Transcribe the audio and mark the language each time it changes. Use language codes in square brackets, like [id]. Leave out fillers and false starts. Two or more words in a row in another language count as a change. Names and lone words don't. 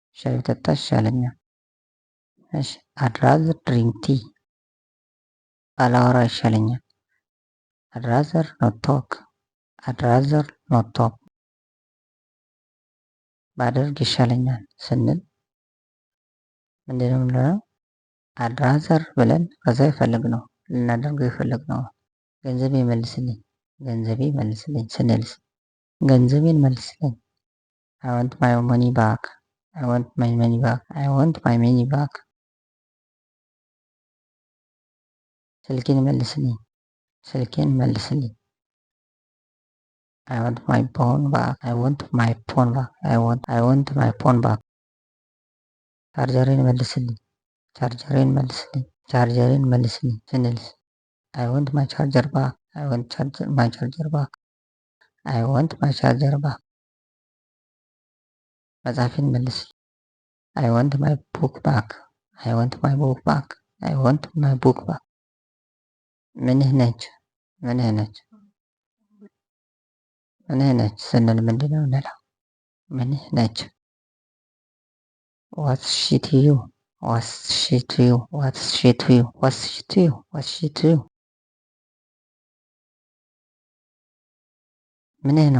[am] እሺ [en] I'd rather drink tea [am] ባላወራ ይሻለኛል። [en] I'd rather not talk [am] ባደርግ ይሻለኛል ስንል ምንድን ነው የምንለው? [en] I'd rather [am] ብለን ከዛ ልናደርገው የፈለግነው ገንዘቤ መልስልኝ ስንልስ ገንዘቤን መልስልኝ [en] I want my money back. [am] ስልኬን መልስልኝ [en] I want my phone back. [am] ቻርጀሬን መልስልኝ ስንልስ [en] I want my charger back. [am] መጽሐፌን መልስልኝ [en] I want my book back. [am] ምንህ ነች? ምንህ ነች? ምንህ ነች ስንል ምንድን ነው እንለው? ምንህ ነች? [en] What's she to you? What's she to you? What's she to you? What's she to you? What's she to you? [am] ምንህ ነው?